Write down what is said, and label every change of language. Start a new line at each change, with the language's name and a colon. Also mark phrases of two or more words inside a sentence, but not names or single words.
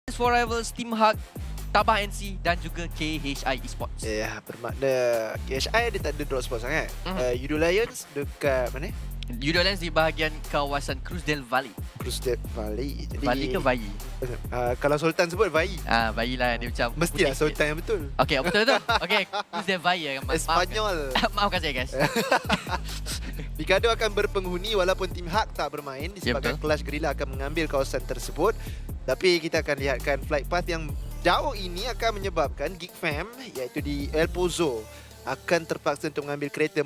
Malay: Legends for Rivals, Team Hug, Tabah NC dan juga KHI Esports. Ya, bermakna KHI dia tak ada drop spot sangat. Yudo Lions dekat mana? Yudo Lions di bahagian kawasan Cruz del Valle. Cruz del Valle. Jadi Valle ke Valle? kalau Sultan sebut Valle. Valle lah, dia macam Mestilah putih Sultan yang betul. sikit. Okey, betul-betul. Okey, Cruz del Valle. Espanyol. Maafkan saya guys. Mikado akan berpenghuni walaupun tim Hak tak bermain disebabkan betul. Clash Guerrilla akan mengambil kawasan tersebut. Tapi kita akan lihatkan flight path yang jauh ini akan menyebabkan Geek Fam iaitu di El Pozo akan terpaksa untuk mengambil kereta.